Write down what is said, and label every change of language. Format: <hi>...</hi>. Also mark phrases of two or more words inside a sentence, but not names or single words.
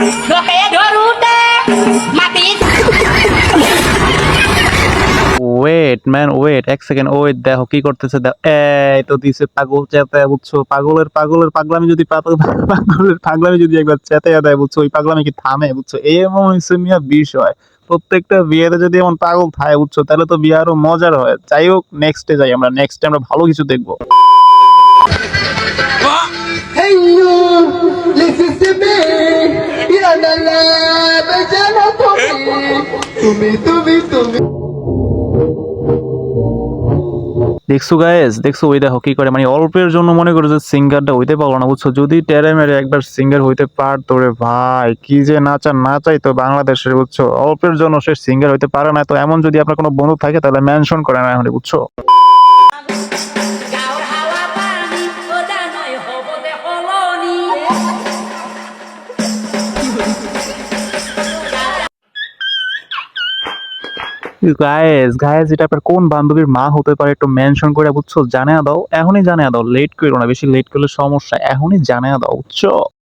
<en>wait man wait,</en> <bn>এক</bn> <en>second wait,</en> <bn>দেখো কি করতেছে, দেখো এই তো দিছে পাগল চেতায়, বুঝছো? পাগলের পাগলামি যদি পাগলের পাগলামি যদি একবার চেতায় দেয়, বুঝছো, ওই পাগলামি কি থামে, বুঝছো? এমন হচ্ছে মিয়া বিষয়। প্রত্যেকটা বিয়েতে যদি এমন পাগল থাকে, বুঝছো, তাহলে তো বিয়ে আরো মজার হয়। যাই হোক, নেক্সটে যাই আমরা, নেক্সটে আমরা ভালো কিছু দেখবো।</bn> <en>Hey you, listen to me. Ya la la, bejana তুমি।</en> <bn>দেখছো গাইস, দেখছো ওই দেখো কি করে, মানে অল্পের জন্য মনে করো যে সিঙ্গারটা হইতে পারলো না, বুঝছো? যদি টেরে মেরে একবার সিঙ্গার হইতে পারতো রে ভাই, কি যে নাচাই তো বাংলাদেশের, বুঝছো? অল্পের জন্য সে সিঙ্গার হইতে পারে না। তো এমন যদি আপনার কোনো বন্ধু থাকে তাহলে মেনশন করে না এখন, বুঝছো?</bn> <as>গাঁৱৰ হাৱা পানী সদা নৈ হ'ব দে সলনি</as> <bn>গাইস এটা আপনার কোন বান্ধবীর মা হতে পারে একটু মেনশন করে, বুঝছো? জানিয়ে দাও, এখনই জানিয়ে দাও, লেট করো না, বেশি লেট করলে সমস্যা, এখনই জানিয়ে দাও, বুঝছো?</bn>